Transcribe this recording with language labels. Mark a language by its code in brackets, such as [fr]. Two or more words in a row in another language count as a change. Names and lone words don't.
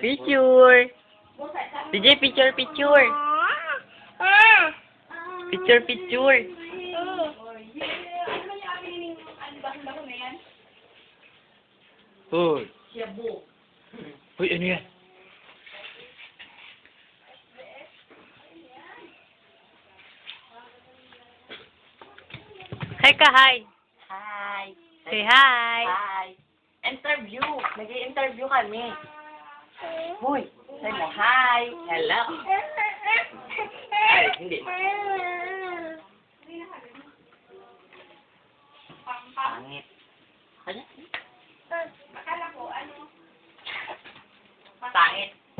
[en] Picture. DJ, picture. Picture. [tl] Hoy. Shabu. Hoy, ano yan? [en] Hi ka, hi. Hi. Say hi. Hi. [tl] Interview. Nag-i-interview kami. [en] Hoy. Say mo, hi. Hello. [tl] Ay, hindi. Pangit. Kanya? Pangit.